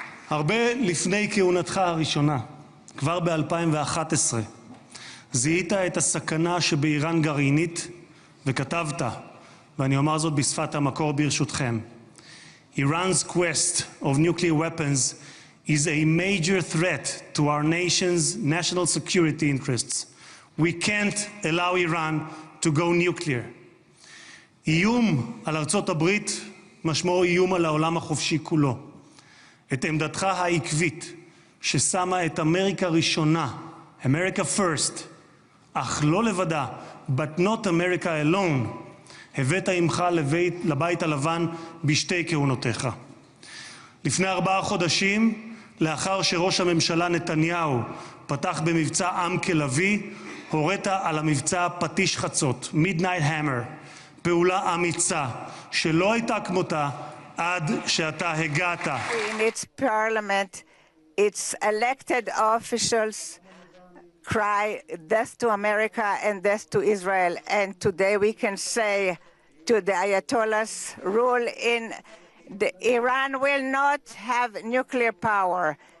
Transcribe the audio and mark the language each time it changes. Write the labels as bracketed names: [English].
[Hebrew] הרבה לפני כהונתך הראשונה כבר ב-2011 זיהית את הסכנה שבאיראן גרעינית וכתבת, ואני אומר זאת בשפת המקור ברשותכם. [English] Iran's quest of nuclear weapons is a major threat to our nation's national security interests. We can't allow Iran to go nuclear. [Hebrew] איום על ארצות הברית משמעו איום על העולם החופשי כולו. את עמדתך העקבית ששמה את אמריקה ראשונה, [English] America first, [Hebrew] אך לא לבדה, [English] but not America alone, [Hebrew] הבאת עמך לבית הלבן בשתי כהונותיך. לפני 4 חודשים, לאחר שראש הממשלה נתניהו פתח במבצע עם כלביא, הורית על המבצע פטיש חצות, Midnight Hammer, פעולה אמיצה שלא הייתה כמותה עד שאתה הגעת. [English] In its parliament, its elected officials cry death to America and death to Israel. And today we can say to the Ayatollahs rule in Iran will not have nuclear power.